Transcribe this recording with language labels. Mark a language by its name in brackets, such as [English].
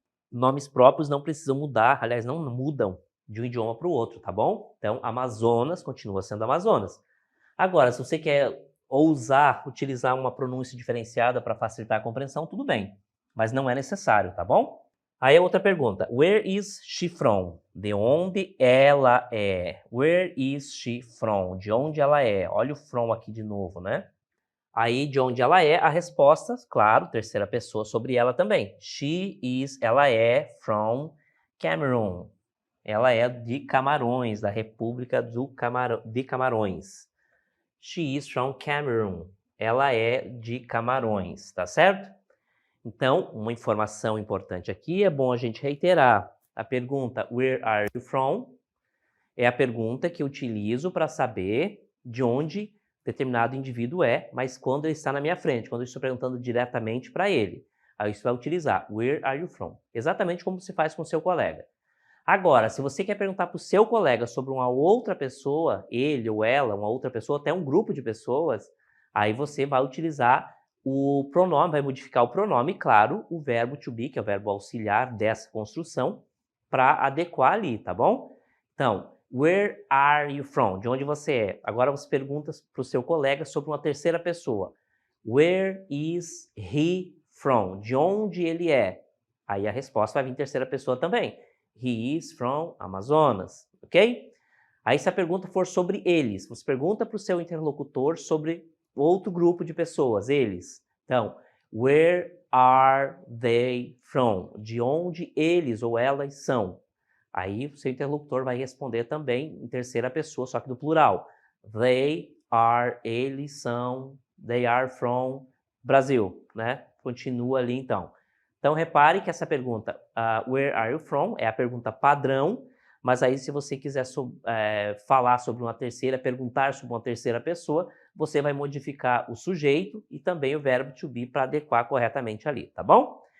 [Portuguese] Nomes próprios não precisam mudar, aliás, não mudam de um idioma para o outro, tá bom? Então, Amazonas continua sendo Amazonas. Agora, se você quer ousar utilizar uma pronúncia diferenciada para facilitar a compreensão, tudo bem, mas não é necessário, tá bom? Aí a outra pergunta, [English] where is she from? [Portuguese] De onde ela é? [English] Where is she from? [Portuguese] De onde ela é? Olha o from aqui de novo, né? Aí, de onde ela é, a resposta, claro, terceira pessoa sobre ela também. Ela é from Cameroon. Ela é de Camarões, da República de Camarões. [English] She is from Cameroon. [Portuguese] Ela é de Camarões, tá certo? Então, uma informação importante aqui, é bom a gente reiterar. [English] A pergunta where are you from? [Portuguese] É a pergunta que eu utilizo para saber de onde determinado indivíduo é, mas quando ele está na minha frente, quando eu estou perguntando diretamente para ele. Aí você vai utilizar [English] where are you from? [Portuguese] Exatamente como se faz com o seu colega. Agora, se você quer perguntar para o seu colega sobre uma outra pessoa, ele ou ela, uma outra pessoa, até um grupo de pessoas, aí você vai utilizar o pronome, vai modificar o pronome, claro, o verbo to be, que é o verbo auxiliar dessa construção, para adequar ali, tá bom? [English] Então, where are you from? [Portuguese] De onde você é? Agora você pergunta para o seu colega sobre uma terceira pessoa. [English] Where is he from? [Portuguese] De onde ele é? Aí a resposta vai vir em terceira pessoa também. [English] He is from Amazonas, ok? [Portuguese] Aí se a pergunta for sobre eles, você pergunta para o seu interlocutor sobre outro grupo de pessoas, eles. [English] Então, where are they from? [Portuguese] De onde eles ou elas são? Aí o seu interlocutor vai responder também em terceira pessoa, só que do plural. [English] They are, [Portuguese] eles são, [English] they are from Brasil, né? [Portuguese] Continua ali então. Então repare que essa pergunta, [English] where are you from, [Portuguese] é a pergunta padrão, mas aí se você quiser falar sobre uma terceira, perguntar sobre uma terceira pessoa, você vai modificar o sujeito e também o verbo to be para adequar corretamente ali, tá bom?